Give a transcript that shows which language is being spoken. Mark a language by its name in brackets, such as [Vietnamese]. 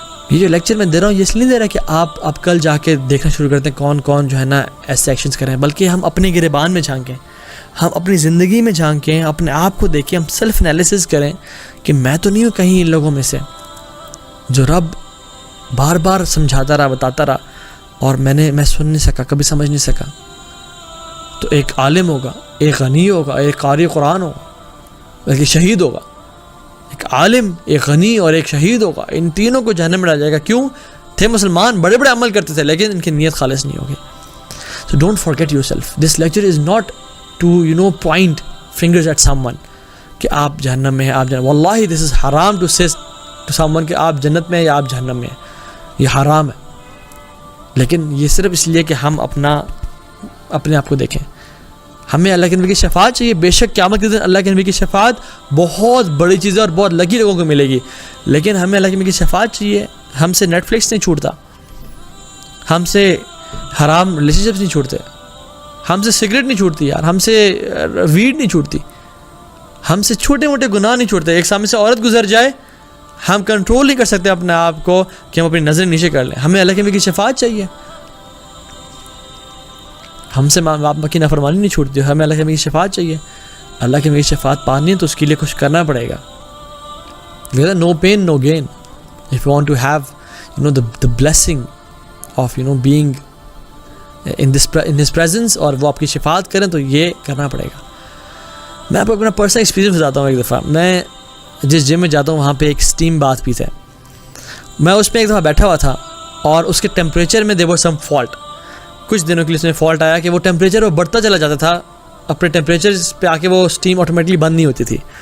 [Urdu] یہ جو لیکچر میں دے رہا ہوں یہ اس لیے نہیں دے رہا کہ آپ اب کل جا کے دیکھنا شروع کرتے ہیں کون کون جو ہے نا ایسے ایکشنز کریں, بلکہ ہم اپنے گریبان میں جھانکیں, ہم اپنی زندگی میں جھانکیں, اپنے آپ کو دیکھیں, ہم سیلف انالیسس کریں کہ میں تو نہیں ہوں کہیں ان لوگوں میں سے جو رب بار بار سمجھاتا رہا, بتاتا رہا, اور میں سن نہیں سکا, کبھی سمجھ نہیں سکا. تو ایک عالم ہوگا, ایک غنی ہوگا, ایک قاری قرآن ہوگا, ایک شہید ہوگا. ایک عالم, ایک غنی اور ایک شہید ہوگا. ان تینوں کو جہنم میں ڈالا جائے گا. کیوں؟ تھے مسلمان, بڑے بڑے عمل کرتے تھے, لیکن ان کی نیت خالص نہیں ہوگی. [English] So don't forget yourself. This lecture is not to point fingers at someone [Urdu] کہ آپ جہنم میں ہیں, آپ جہنم. واللہ [English] this is haram to say to someone [Urdu] کہ آپ جنت میں ہیں یا آپ جہنم میں ہیں. یہ حرام ہے. لیکن یہ صرف اس لیے کہ ہم اپنے آپ کو دیکھیں. ہمیں اللہ کے نبی کی شفاعت چاہیے. بے شک قیامت کے دن اللہ کے نبی کی شفاعت بہت بڑی چیز ہے اور بہت لکی لوگوں کو ملے گی, لیکن ہمیں اللہ کے نبی کی شفاعت چاہیے. ہم سے نیٹ فلکس نہیں چھوٹتا, ہم سے حرام ریلیشن شپس نہیں چھوٹتے, ہم سے سگریٹ نہیں چھوٹتی یار, ہم سے ویڈ نہیں چھوٹتی, ہم سے چھوٹے موٹے گناہ نہیں چھوٹتے. ایک سامنے سے عورت گزر جائے ہم کنٹرول نہیں کر سکتے اپنے آپ کو کہ ہم اپنی نظر نیچے کر لیں. ہمیں اللہ کے نبی کی شفاعت چاہیے. ہم سے ماں باپ کی نافرمانی نہیں چھوٹتی, ہمیں اللہ کے نبی کی شفاعت چاہیے. اللہ کے نبی کی شفاعت پانی ہے تو اس کے لیے کچھ کرنا پڑے گا. [English] No pain no gain. If you want to have the blessing of being in his presence [Urdu] اور وہ آپ کی شفاعت کریں تو یہ کرنا پڑے گا. میں آپ کو اپنا پرسنل ایکسپیرینس بتاتا ہوں. ایک دفعہ میں جس جم میں جاتا ہوں وہاں پہ ایک اسٹیم باتھ پیتا ہے. میں اس میں ایک دفعہ بیٹھا ہوا تھا اور اس کے ٹیمپریچر میں [English] there was some fault. [Urdu] کچھ دنوں کے لیے اس میں فالٹ آیا کہ وہ ٹیمپریچر وہ بڑھتا چلا جاتا تھا, اپنے ٹیمپریچر پہ آ کے وہ اسٹیم آٹومیٹکلی بند نہیں ہوتی تھی.